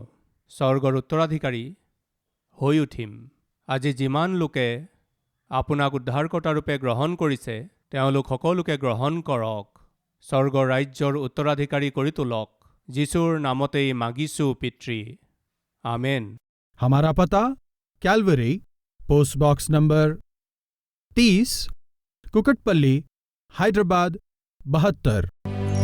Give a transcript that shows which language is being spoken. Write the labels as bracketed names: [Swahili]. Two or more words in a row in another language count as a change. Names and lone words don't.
[Assamese] স্বৰ্গৰ উত্তৰাধিকাৰী হৈ উঠিম। আজি যিমান লোকে আপোনাক উদ্ধাৰকৰ্তাৰূপে গ্ৰহণ কৰিছে, তেওঁলোক সকলোকে গ্ৰহণ কৰক, স্বৰ্গৰ ৰাজ্যৰ উত্তৰাধিকাৰী কৰি তোলক। যীশুৰ নামতেই মাগিছোঁ পিতৃ, আমেন। [Hindi] हमारा पता कैलवरी, पोस्ट बॉक्स नंबर 30, कुकटपल्ली, हैदराबाद 72।